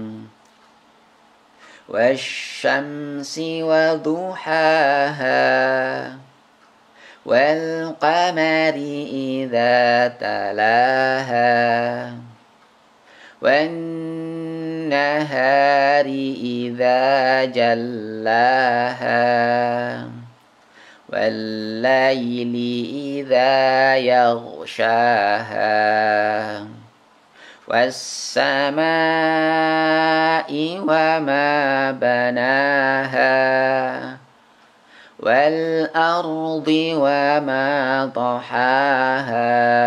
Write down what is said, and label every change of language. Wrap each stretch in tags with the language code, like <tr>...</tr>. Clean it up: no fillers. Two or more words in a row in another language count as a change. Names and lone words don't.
<ar>والشمس وضحاها، والقمر إذا تلاها، وال نهار إذا جلاها, والليل إذا يغشاها والسماء وما بناها والأرض وما طحاها</ar>